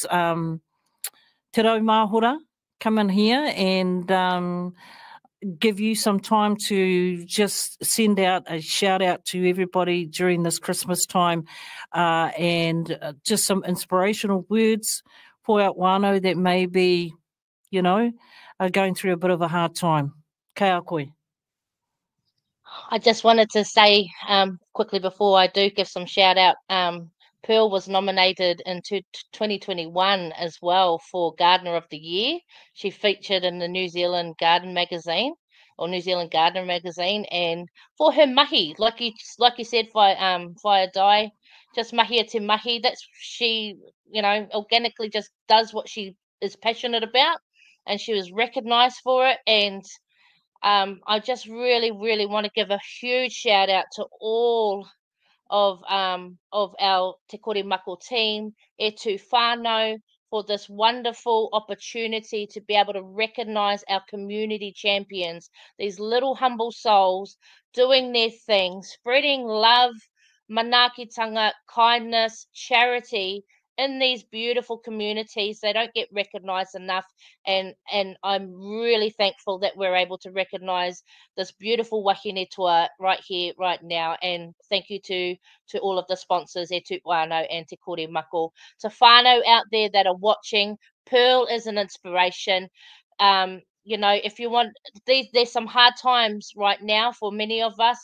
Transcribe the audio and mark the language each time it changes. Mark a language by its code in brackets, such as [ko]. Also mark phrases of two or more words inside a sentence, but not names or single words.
[en] Te Raumahora, come in here and give you some time to just send out a shout out to everybody during this Christmas time and just some inspirational words for our whānau that may be, you know, are going through a bit of a hard time. [mi] Kia koe. [en] I just wanted to say quickly before I do give some shout out, Pearl was nominated in 2021 as well for Gardener of the Year. She featured in the New Zealand Garden magazine or New Zealand Gardener magazine, and for her mahi, like you said, via Dai, just [mi] mahia te mahi. [en] That's she, you know, organically just does what she is passionate about, and she was recognised for it. And I just really, really want to give a huge shout out to all of our Te Korimako team, [mi] tu whānau, [en] for this wonderful opportunity to be able to recognise our community champions, these little humble souls doing their thing, spreading love, manaakitanga, kindness, charity in these beautiful communities. They don't get recognised enough, and I'm really thankful that we're able to recognise this beautiful [mi] wahine toa [en] right here, right now. And thank you to all of the sponsors, [mi] tu Whānau [en] and Te Korimako. To whānau out there that are watching, Pearl is an inspiration. You know, if you want, there's some hard times right now for many of us.